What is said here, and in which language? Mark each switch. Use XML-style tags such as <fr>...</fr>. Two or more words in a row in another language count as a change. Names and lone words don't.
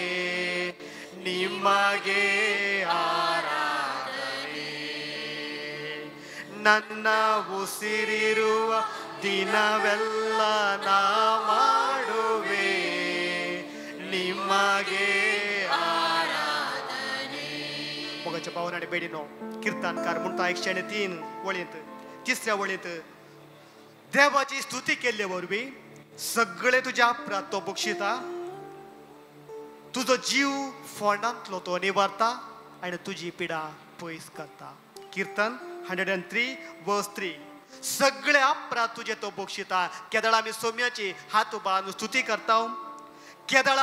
<kn>ನಿಮಗೆ ಆರಾಧನೆ ನನ್ನ ಉಸಿರಿರುವ ದಿನವೆಲ್ಲ ನಾ ಮಾಡುವೆ ನಿಮಗೆ</kn> <kok>आराधने मोगाच्या पावनाने बेडीनो कीर्तनकार म्हणता 103 वळींत तिसऱ्या वळींत देवाची स्तुती केल्ले वरवीं सगळे तुज्या अपराध तो बक्षिता तुजो जीव फोंडांतलो तो निवारता आनी तुजी पिडा पयस करता कीर्तन 103:3 सगळे अपराध तुजे तो बक्षिता केदळा आमी सोम्याची हात उबारून स्तुती करता केदळा</kok>